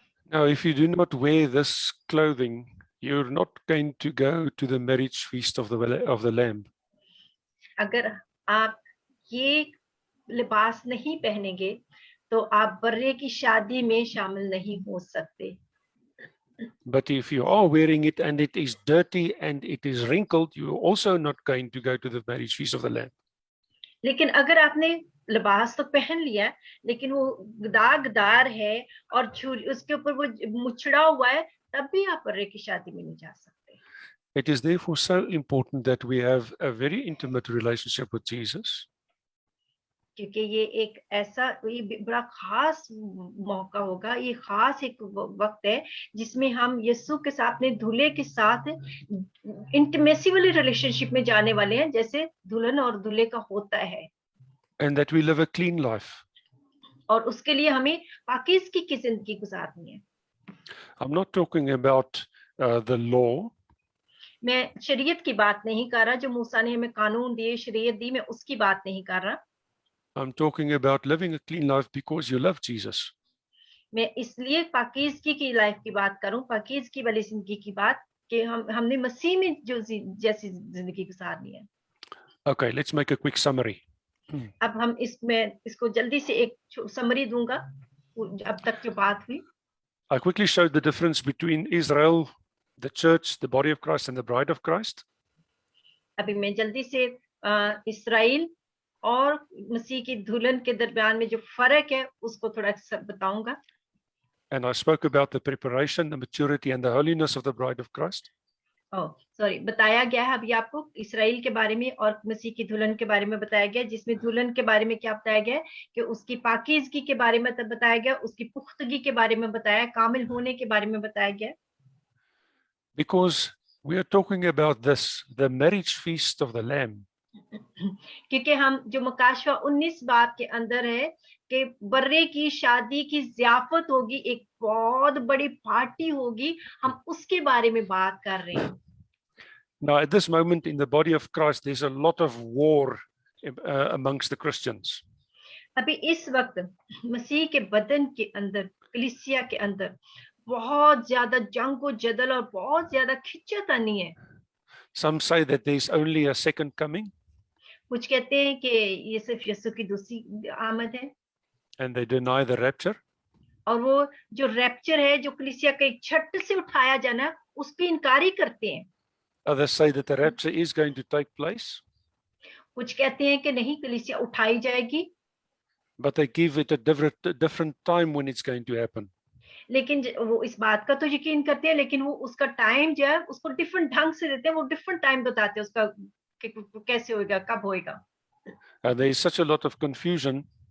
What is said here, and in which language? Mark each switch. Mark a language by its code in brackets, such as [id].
[en] Now, if you do not wear this clothing, you're not going to go to the marriage feast of the Lamb. [hi] अगर आप ये लिबास नहीं पहनेंगे तो आप बर्रे की शादी में शामिल नहीं हो सकते। [en] But if you are wearing it and it is dirty and it is wrinkled, you're also not going to go to the marriage feast of the Lamb. [hi] लेकिन अगर आपने लिबास तो पहन लिया लेकिन वो दागदार है और उसके ऊपर वो मुछड़ा हुआ है, तब भी आप बर्रे की शादी में नहीं जा सकते। [en] It is therefore so important that we have a very intimate relationship with Jesus. [hi] क्योंकि ये एक ऐसा बड़ा खास मौका होगा, ये खास एक वक्त है जिसमें हम यीशु के साथ, अपने दूल्हे के साथ इंटीमेसी वाली रिलेशनशिप में जाने वाले हैं, जैसे दुल्हन और दूल्हे का होता है। [en] And that we live a clean life. [hi] और उसके लिए हमें पाकीज़गी की जिंदगी गुजारनी है। [en] I'm not talking about the law. [hi] मैं शरीयत की बात नहीं कर रहा, जो मूसा ने हमें कानून दिए, शरीयत दी, मैं उसकी बात नहीं कर रहा। [en] I'm talking about living a clean life because you love Jesus. [hi] मैं इसलिए पाकीज़गी की लाइफ की बात करूं, पाकीज़गी वाली जिंदगी की बात, कि हमने मसीह में जो जैसी जिंदगी गुजारनी है। [en] Okay, let's make a quick summary. [hi] अब हम इसको जल्दी से एक समरी दूंगा अब तक जो बात हुई। [en] I quickly showed the difference between Israel, the church, the body of Christ, and the bride of Christ. [hi] अभी मैं जल्दी से इस्राएल और मसीह की दुल्हन के दरमियान में जो फर्क है उसको थोड़ा सा बताऊंगा। [en] And I spoke about the preparation, the maturity, and the holiness of the bride of Christ. [hi] Sorry, बताया गया है अभी आपको इस्राएल के बारे में और मसीह की दुल्हन के बारे में बताया गया, जिसमें दुल्हन के बारे में क्या बताया गया कि उसकी पाकीज़गी के बारे में तब बताया गया, उसकी पुख्तगी के बारे में बताया, कामिल होने के बारे में बताया गया। [en] Because we are talking about this, the marriage feast of the Lamb. [hi] क्योंकि हम जो मकाशवा 19 बाब के अंदर है कि बर्रे की शादी की ज़ियाफत होगी, एक बहुत बड़ी पार्टी होगी, हम उसके बारे में बात कर रहे हैं। [en] Now, at this moment in the body of Christ, there's a lot of war amongst the Christians. [hi] अभी इस वक्त मसीह के बदन के अंदर, कलीसिया के अंदर बहुत ज्यादा जंग और जदल और बहुत ज्यादा खिंचातानी है। [en] Some say that there's only a second coming, [hi] कुछ कहते हैं कि ये सिर्फ यीशु की दूसरी आमद है, [en] and they deny the rapture. [hi] और वो जो रैप्चर है, जो कलीसिया का एक छट से उठाया जाना, उस पे इनकारी करते हैं। [en] Others say that the rapture is going to take place, [hi] कुछ कहते हैं कि नहीं, कलीसिया उठाई जाएगी, [en] but they give it a different time when it's going to happen. [hi] लेकिन वो इस बात का तो यकीन करते हैं, लेकिन वो उसका टाइम जो है उसको डिफरेंट ढंग से देते हैं, वो डिफरेंट टाइम बताते हैं उसका कि कैसे होएगा, कब होएगा। [en] There is such a lot of confusion.